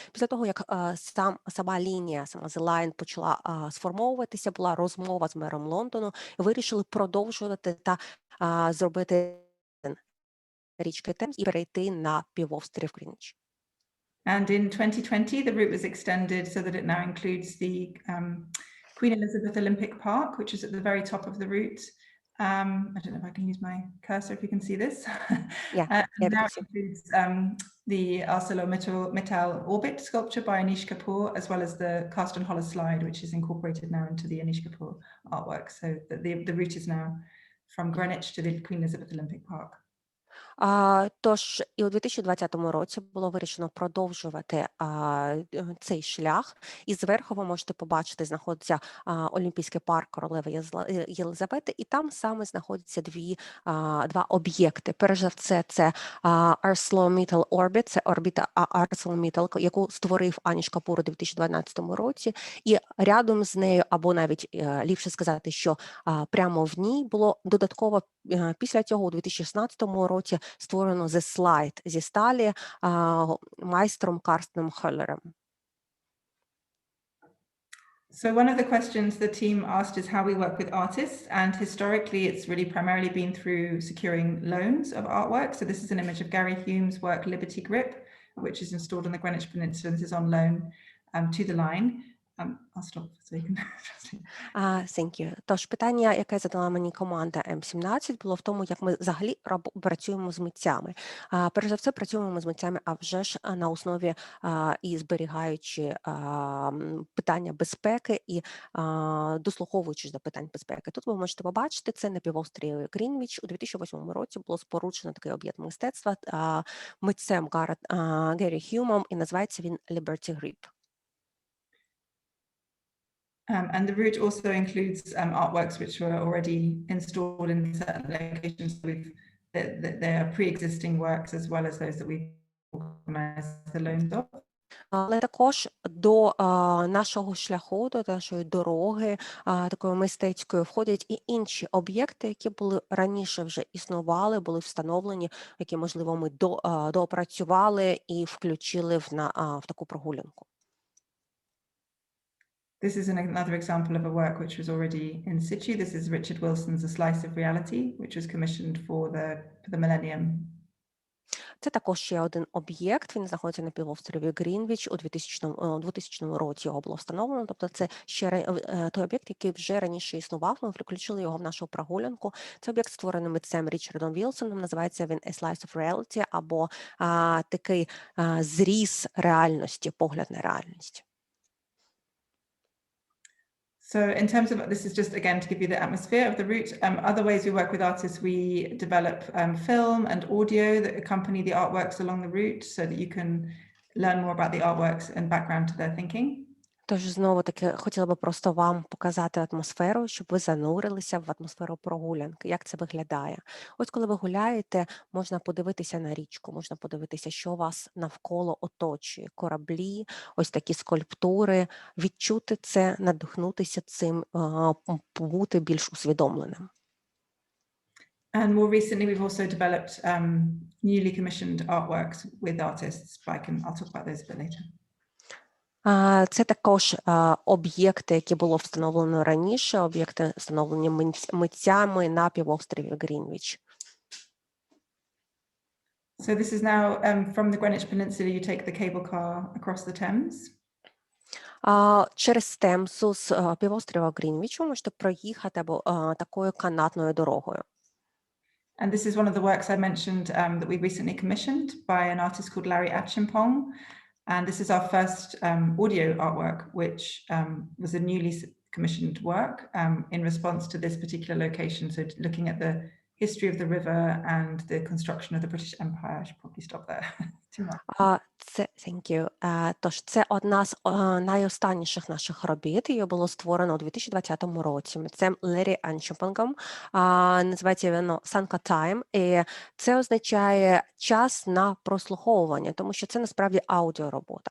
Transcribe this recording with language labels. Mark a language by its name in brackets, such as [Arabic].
[Ukrainian] Після того, як сама лінія, сама The Line почала сформовуватися, була розмова з мером Лондону, вирішили продовжувати та зробити річки Темз і перейти на півострів Грінвіч. [English] And in 2020, the route was extended so that it now includes the Queen Elizabeth Olympic Park, which is at the very top of the route. I don't know if I can use my cursor if you can see this. Yeah, and now it includes the ArcelorMittal Orbit sculpture by Anish Kapoor, as well as the cast and hollow slide, which is incorporated now into the Anish Kapoor artwork. So the route is now from Greenwich to the Queen Elizabeth Olympic Park. [Ukrainian] Тож і у 2020 році було вирішено продовжувати цей шлях. І зверху ви можете побачити, знаходиться Олімпійський парк Королеви Єлизавети, і там саме знаходяться два об'єкти. Перш за все, це ArcelorMittal Orbit, це орбіта ArcelorMittal, яку створив Аніш Капур у 2012 році. І рядом з нею, або навіть ліпше сказати, що прямо в ній було додатково після цього у 2016 році створено The Slide зі сталі майстром Карстеном Хеллером. [English] So one of the questions the team asked is how we work with artists, and historically it's really primarily been through securing loans of artwork. So this is an image of Gary Hume's work Liberty Grip, which is installed on the Greenwich Peninsula. This is on loan to the Line. I'll stop so you can translate. Thank you. [Ukrainian] Тож питання, яке задала мені команда М17, було в тому, як ми взагалі працюємо з митцями. Перш за все, працюємо ми з митцями, а вже ж на основі і зберігаючи питання безпеки і дослуховуючись до питань безпеки. Тут ви можете побачити, це на півострові Грінвіч. У 2008 році було споруджено такий об'єкт мистецтва митцем Гері Хьюмом, і називається він Liberty Grip. [English] And the route also includes artworks which were already installed in certain locations. They are pre-existing works as well as those that we've organized the loans of. [Ukrainian] Але також до нашого шляху, до нашої дороги, такої мистецької, входять і інші об'єкти, які були раніше вже існували, були встановлені, які, можливо, ми доопрацювали і включили в таку прогулянку. [English] This is another example of a work which was already in situ. This is Richard Wilson's A Slice of Reality, which was commissioned for the Millennium. [Ukrainian] Це також ще один об'єкт, він знаходиться на півострові Грінвіч, у 2000 році його було встановлено, тобто це ще той об'єкт, який вже раніше існував, ми включили його в нашу прогулянку. Це об'єкт створений митцем Річардом Вілсоном, називається він A Slice of Reality, або такий зріз реальності, погляд на реальність. [English] So in terms of, this is just again to give you the atmosphere of the route. Other ways we work with artists, we develop film and audio that accompany the artworks along the route so that you can learn more about the artworks and background to their thinking. [Ukrainian] Тож, знову-таки, хотіла би просто вам показати атмосферу, щоб ви занурилися в атмосферу прогулянки, як це виглядає. Ось коли ви гуляєте, можна подивитися на річку, можна подивитися, що вас навколо оточує, кораблі, ось такі скульптури, відчути це, надихнутися цим, бути більш усвідомленим. [English] And more recently, we've also developed newly commissioned artworks with artists, but I'll talk about those a bit later. [Ukrainian] Це також об'єкти, які було встановлено раніше, об'єкти встановлені митцями на півострові Грінвіч. [English] So this is now from the Greenwich Peninsula, you take the cable car across the Thames. [Ukrainian] Через Темзу з півострова Грінвіч ви можете проїхати або такою канатною дорогою. [English] And this is one of the works I mentioned that we recently commissioned by an artist called Larry Achimpong. And this is our first audio artwork, which was a newly commissioned work in response to this particular location. So looking at the history of the river and the construction of the British Empire. I should probably stop there. Too much. Thank you. [Ukrainian] Тож це одна з найостанніших наших робіт. Її було створено у 2020 році. Це Лері Анчупангом. Називається воно Санка Тайм. І це означає час на прослуховування, тому що це насправді аудіоробота.